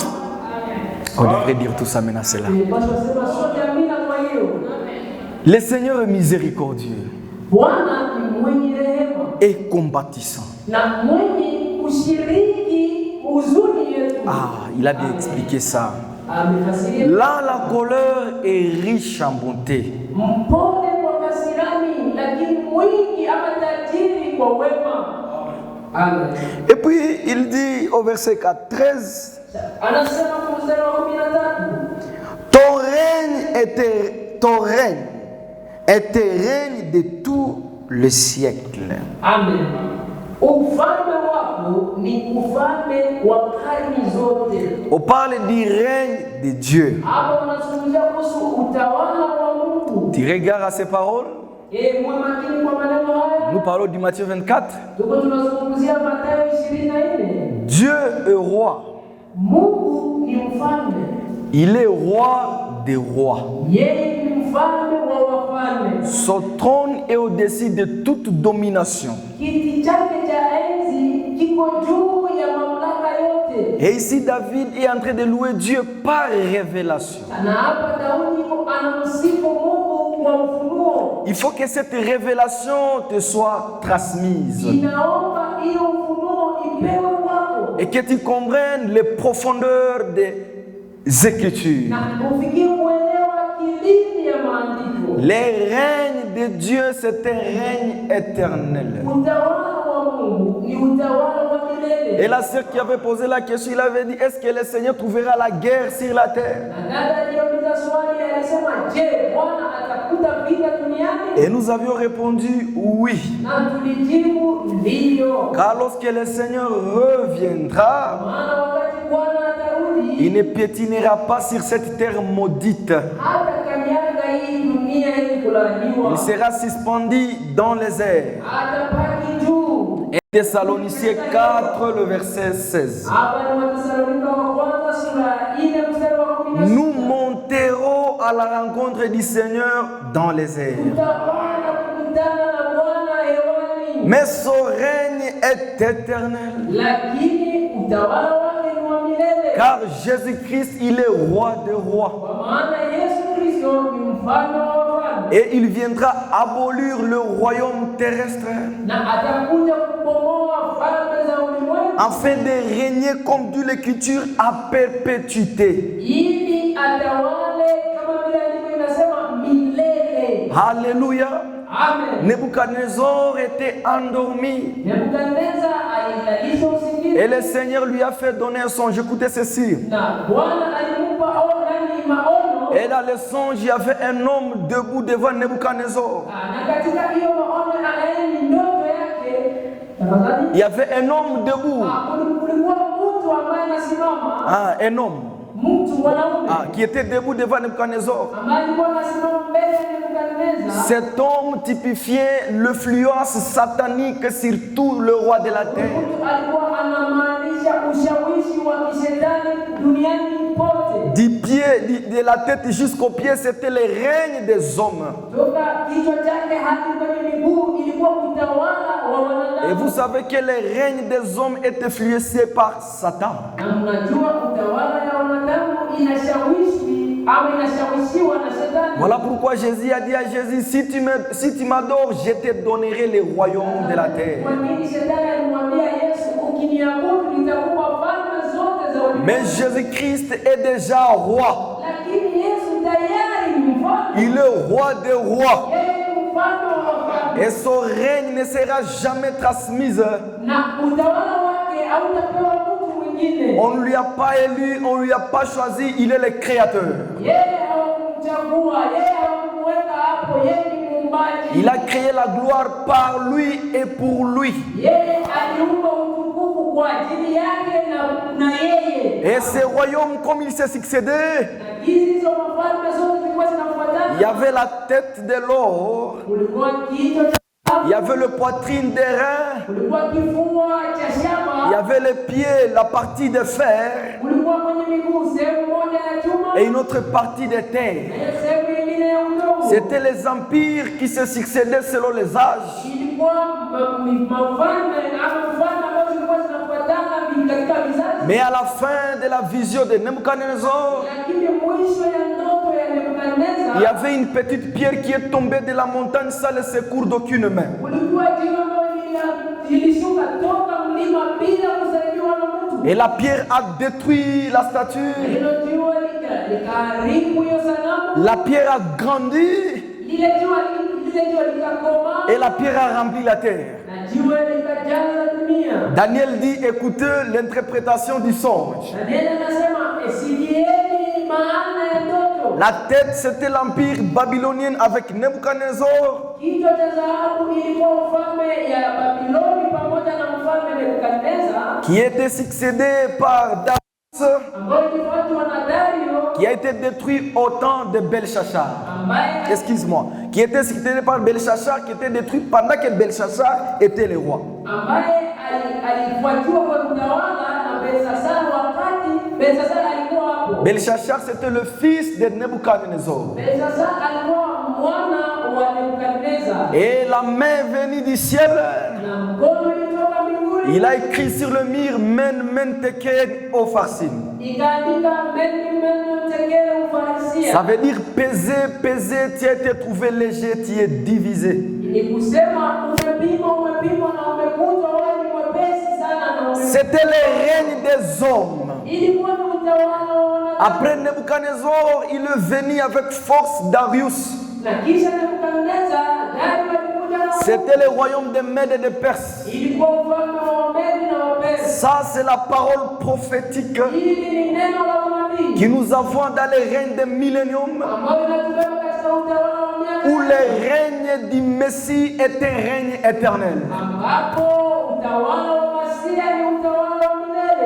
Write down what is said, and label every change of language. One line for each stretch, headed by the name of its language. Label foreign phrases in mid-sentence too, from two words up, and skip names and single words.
French: On devrait dire tout ça maintenant, c'est là.
Swahili: Tunasema sote amina kwa hiyo.
French: Le Seigneur est miséricordieux
Swahili: Bwana ni mwenye rehema
French: et compatissant.
Swahili: na mwenye kushiriki huzuni yetu.
French: Ah, il a bien expliqué ça.
Swahili: Amefasiria.
French: Là, la colère est riche en bonté.
Swahili: Mpole kwa kasirani lakini mwingi ama tajiri kwa wema. Amen.
French: Et puis, il dit au verset 13,
Swahili: Anasema kwa mstari wa 13.
French: ton règne de tout le siècle. Amen.
Swahili: Ufalme wako ni ufalme wa karne zote.
French: On parle du règne de Dieu.
Swahili: Hapo unazungumzia kuhusu utawala wa Mungu.
French: Tu regardes à ces paroles.
Swahili: Mwe makini kwa maneno haya.
French: Nous parlons du Matthieu 24.
Swahili: Tuko tunazungumzia Mathayo 24.
French: Dieu est roi.
Swahili: Mungu ni mfalme.
French: Il est roi des rois.
Swahili: Yeye ni mfalme wa wafalme.
French: Son trône est au-dessus de toute domination.
Swahili: Kiti chake cha enzi kiko juu ya mamlaka yote.
French: Et ici, David est en train de louer Dieu par révélation.
Swahili: Na hapa Daudi anamsifu Mungu kwa ufunuo.
French: Il faut que cette révélation te soit transmise.
Swahili: Inaomba hiyo ufunuo ipewe kwako.
French: Et que tu comprennes les profondeurs des Écritures.
Swahili: Na ufikie kuelewa kilindi ya maandiko.
French: Le règne de Dieu, c'est un règne éternel.
Swahili: Utawala wa Mungu ni utawala wa milele.
French: Et la sœur qui avait posé la question, il avait dit, est-ce que le Seigneur trouvera la guerre sur la terre?
Swahili: Na dada aliyeuliza swali alisema, je, Bwana atakuta vita duniani?
French: Et nous avions répondu oui.
Swahili: Na tulijibu ndio.
French: Car lorsque le Seigneur reviendra,
Swahili: Maana wakati Bwana atarudi,
French: il ne piétinera pas sur cette terre maudite.
Swahili: hata kanyaga hii dunia hii kulaaniwa.
French: Il sera suspendu dans les airs.
Swahili: Atapaki juu.
French: Et Thessaloniciens 4, le verset 16.
Swahili: Hapa ni Wathesalonika wa kwanza sura 4 mstari wa 16.
French: Nous monterons à la rencontre du Seigneur dans les airs.
Swahili: Tutapanda kukutana na Bwana hewani.
French: Mais son règne est éternel.
Swahili: Lakini utawala wake ni wa milele.
French: Car Jésus-Christ, il est roi des rois.
Swahili: Kwa maana Yesu Kristo ni mfalme wa wafalme.
French: Et il viendra abolir le royaume terrestre
Swahili: Na atakuja kubomoa falme za ulimwengu.
French: afin de régner, comme dit l'Écriture, à perpétuité.
Swahili: Ili atawale kama vile andiko inasema milele. Alléluia. Amen.
French: Nebuchadnezzar était endormi.
Swahili: Nebukadneza alilalishwa usingizi.
French: Et le Seigneur lui a fait donner un songe. Écoutez ceci.
Swahili: Na Bwana alimpa maono.
French: Et dans le songe, il y avait un homme debout devant Nebuchadnezzar.
Swahili: Na katika hiyo maono anaeni ndoto yake. Tafadhali.
French: Il y avait un homme debout.
Swahili: Kulikuwa mtu ambaye anasimama.
French: Un homme.
Swahili: Mtu mwanaume.
French: Qui était debout devant Nebuchadnezzar.
Swahili: Ambaye alikuwa anasimama mbele ya Nebukadneza.
French: Cet homme typifiait l'influence satanique sur tout le roi de la terre.
Swahili: Alikuwa anamaanisha ushawishi wa kishetani duniani pote.
French: Du pied, de la tête jusqu'aux pieds, c'était le règne des hommes.
Swahili: Toka kichwa chake hadi kwenye miguu ilikuwa utawala wa wanadamu.
French: Et vous savez que les règnes des hommes étaient influencés par Satan.
Swahili: Na mnajua utawala ya wanadamu inashawishi au inashawishiwa na Shetani.
French: Voilà pourquoi Jésus a dit à Jésus, si tu m'adores, je te donnerai les royaumes de la terre.
Swahili: Kwa nini Shetani alimwambia Yesu, ukiniabudu nitakupa falme zote za ulimwengu?
French: Mais Jésus-Christ est déjà roi.
Swahili: Lakini Yesu tayari ni mfalme.
French: Il est roi des rois.
Swahili: Yeye ni mfalme wa wafalme.
French: Et son règne ne sera jamais transmis.
Swahili: Na utawala wake hautapewa mtu mwingine.
French: On ne lui a pas élu, on ne lui a pas choisi, il est le créateur.
Swahili: Yeye hakumchagua, yeye hakumweka hapo, yeye ni muumbaji.
French: Il a créé la gloire par lui et pour lui.
Swahili: Yeye aliumba utukufu kwa ajili yake na yeye.
French: Et ces royaumes, comme il s'est succédé,
Swahili: Na hizo mafalme zote zilikuwa zinafuatana.
French: il y avait la tête de l'or,
Swahili: Kulikuwa kichwa cha
French: il y avait le poitrine des reins,
Swahili: kulikuwa kifua cha
French: il y
Swahili: shaba,
French: avait les pieds, la partie de fer
Swahili: kulikuwa kwenye miguu sehemu moja ya chuma
French: et une autre partie de
Swahili: na
French: terre.
Swahili: hiyo sehemu nyingine ya udongo.
French: C'était les empires qui se succédaient selon les âges.
Swahili: Ilikuwa mfalme ama mfalme ambazo zilikuwa zinafuatana katika vizazi.
French: Mais à la fin de la vision de Nebuchadnezzar,
Swahili: Lakini mwisho ya ndoto ya Nebukadneza,
French: il y avait une petite pierre qui est tombée de la montagne sans le secours d'aucune main.
Swahili: kulikuwa jiwe ambalo lilishuka toka mlima bila kusaidiwa na mtu.
French: Et la pierre a détruit la statue.
Swahili: Hilo jiwe likaharibu hiyo sanamu.
French: La pierre a grandi
Swahili: Lile jiwe likakomaa
French: et la pierre a rempli la terre.
Swahili: na jiwe likajaza dunia.
French: Daniel dit, écoutez l'interprétation du songe.
Swahili: Danieli anasema sikieni maana ya ndoto.
French: La tête, c'était l'empire babylonien avec Nebuchadnezzar.
Swahili: Kichwa cha dhahabu ilikuwa ufalme ya Babiloni pamoja na mfalme Nebukadneza,
French: Qui était succédé par Darius,
Swahili: ambayo ilifuatwa na Dario,
French: qui a été détruit au temps de Belshazzar.
Swahili: ambaye
French: Excuse-moi. Qui était succédé par Belshazzar, qui était détruit pendant que Belshazzar était le roi.
Swahili: alifuatiwa kwa utawala na Belshazzar wakati Belshazzar alikuwa hapo.
French: Belshazzar, c'était le fils de Nebuchadnezzar.
Swahili: Belshazzar alikuwa mwana wa Nebukadneza.
French: Et la main venue du ciel,
Swahili: Na mkono ulitoka mbinguni.
French: il a écrit sur le mur Men Men Tekel Opharsin.
Swahili: Ikaandika menu tekele ufarisia.
French: Ça veut dire peser, peser, tu as été trouvé léger, tu es divisé.
Swahili: Ni kusema umepimwa na umekutwa wewe ni mwepesi sana na
French: C'était le règne des hommes.
Swahili: ilikuwa ni utawala wa wanadamu.
French: Après Nebuchadnezzar, il est venu avec force Darius.
Swahili: Na kisha Nebukadneza, Dario alikuja na
French: C'était le royaume des Mèdes et des Perses.
Swahili: ilikuwa ufalme wa Wamedi na Wapersi.
French: Ça, c'est la parole prophétique
Swahili: Hili ni neno la unabii
French: que nous avons dans le règne des milléniums,
Swahili: ambayo inatubeba katika utawala wa miaka
French: où le règne du Messie est un règne éternel.
Swahili: ambapo utawala wa Masia ni utawala wa milele.